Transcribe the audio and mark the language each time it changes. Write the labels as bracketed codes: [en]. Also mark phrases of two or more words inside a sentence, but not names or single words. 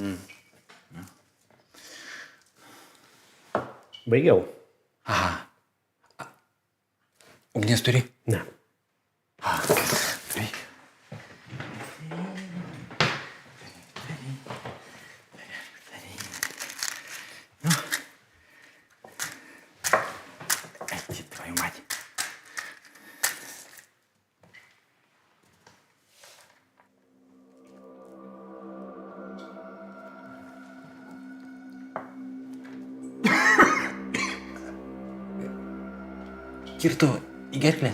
[lt] Baigiau. Aha. Ugnies turi? Ne. Tai. Nu. [ru] Эти, твою мать. [lt] Kirto į gerklę?